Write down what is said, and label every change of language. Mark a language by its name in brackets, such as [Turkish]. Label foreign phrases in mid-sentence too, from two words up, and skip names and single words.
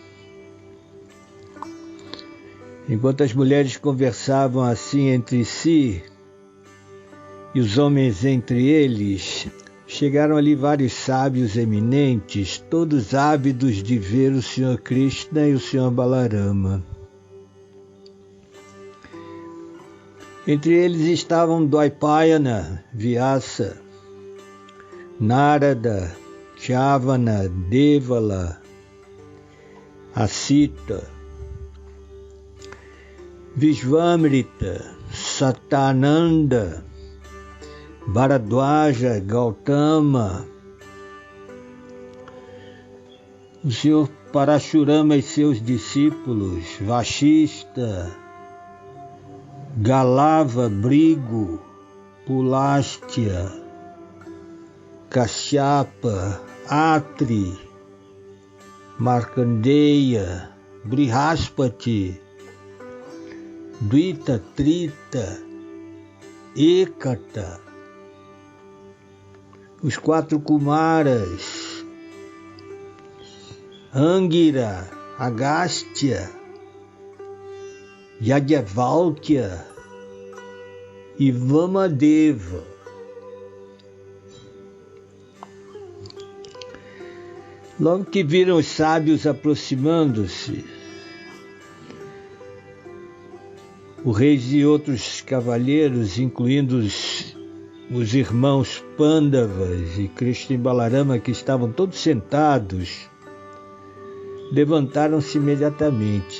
[Portuguese] Enquanto as mulheres conversavam assim entre si, e os homens entre eles, chegaram ali vários sábios eminentes, todos ávidos de ver o Senhor Krishna e o Senhor Balarama. Entre eles estavam Dwaipayana, Vyasa, Narada, Chavana, Devala, Asita, Vishvamrita, Satananda, Bharadwaja, Gautama, o Senhor Parashurama e seus discípulos, Vashista, Galava, Brigo, Pulastya, Kashyapa, Atri, Markandeya, Brihaspati, Dvita, Trita, Ekata, os 4 Kumaras, Angira, Agastya, Yagyavalkya e Vamadeva. Logo que viram os sábios aproximando-se, o rei e outros cavalheiros, incluindo os irmãos Pandavas e Krishna e Balarama, que estavam todos sentados, levantaram-se imediatamente.